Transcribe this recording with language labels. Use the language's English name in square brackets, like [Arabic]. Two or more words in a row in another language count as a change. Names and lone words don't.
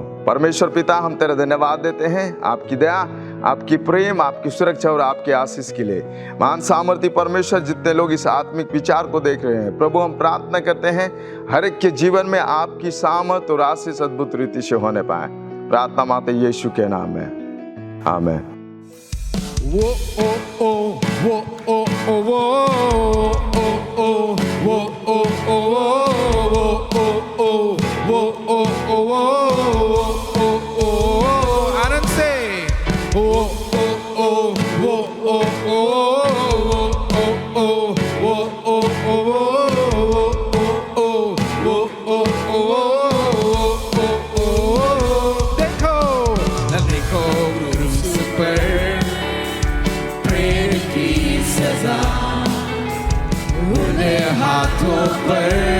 [Hindi] परमेश्वर पिता, हम तेरा धन्यवाद देते हैं आपकी दया, आपकी प्रेम, आपकी सुरक्षा और आपके आशीष के लिए। महान सामर्थी परमेश्वर, जितने लोग इस आत्मिक विचार को देख रहे हैं प्रभु, हम प्रार्थना करते हैं हर एक के जीवन में आपकी सामर्थ और आशीष अद्भुत रीति से होने पाए। प्रार्थना माते यीशु के नाम में, आमीन। Whoa, oh, oh, whoa, oh, oh, whoa, oh, oh, whoa, oh, oh, whoa, oh, oh, whoa, oh, oh, whoa, oh, oh, आनंद से whoa, oh, oh, whoa, oh, oh, oh, oh, whoa, oh, oh, देखो देखो क्रूस पर उन्हें हाथों पर